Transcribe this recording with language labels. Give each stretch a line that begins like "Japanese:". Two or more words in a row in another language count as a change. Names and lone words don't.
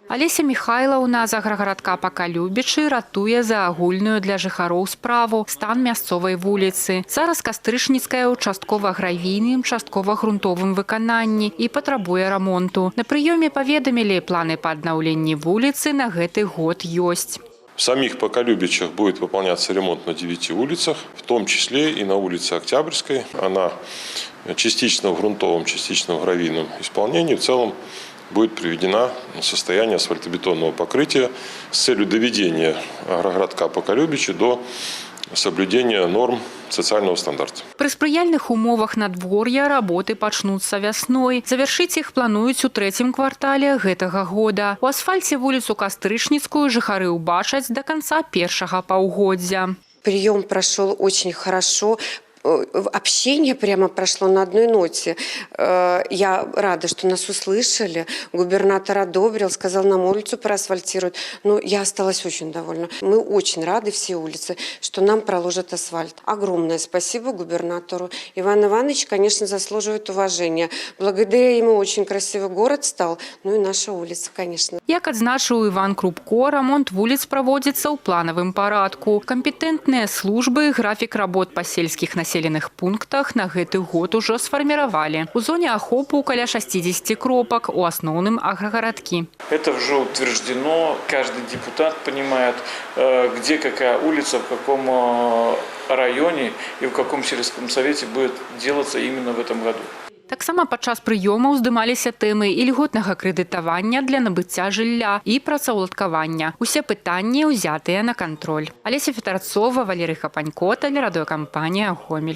Belarusian: Алеся Михайлаўна з аграгарадка Пакалюбічы ратуе за агульную для жыхароў справу стан мясцовай вуліцы. Зараз Кастрычніцкая ў часткова гравійным, часткова грунтовым выкананні і патрабуе рамонту. На прыёме паведамілі, планы па аднаўленні вуліцы на гэты год ёсць.
Russian: В самих Поколюбичах будет выполняться ремонт на 9 улицах, в том числе и на улице Октябрьской. Она частично в грунтовом, частично в гравийном исполнении. В целом будет приведена в состояние асфальтобетонного покрытия с целью доведения агроградка Поколюбичи до соблюдения норм социального стандарта.
Belarusian: Пры спрыяльных умовах надвор'я работы пачнуцца вясной. Завяршыць іх плануюць у трэцім квартале гэтага года. У асфальце вуліцу Кастрычніцкую жыхары ўбачаць
Russian: до конца
Belarusian: першага паўгоддзя.
Russian: Прием прошел очень хорошо. Общение прямо прошло на одной ноте. Я рада, что нас услышали. Губернатор одобрил, сказал, нам улицу проасфальтируют. Но я осталась очень довольна. Мы очень рады, все улицы, что нам проложат асфальт. Огромное спасибо губернатору. Иван Иванович, конечно, заслуживает уважения. Благодаря ему очень красивый город стал. Ну и наша улица, конечно.
Belarusian: Як адзначыў Іван Крупко, рамонт вуліц праводзіцца ў планавым парадку. Кампетэнтныя службы графік работ па сельскіх населеных пунктах на гэты год ужо сфарміравалі. У зоне ахопу каля 60 кропак, у асноўным аграгарадкі.
Russian: Это уже утверждено, каждый депутат понимает, где какая улица, в каком районе и в каком сельском совете будет делаться именно в этом году.
Belarusian: Таксама падчас прыёмаў здымаліся тэмы ільготнага крэдытавання для набыцця жылля і працаўладкавання. Усе пытанні ўзятыя на кантроль. Алеся Фетарцова, Валерый Хапанько, тэлерадыёкампанія «Гомель».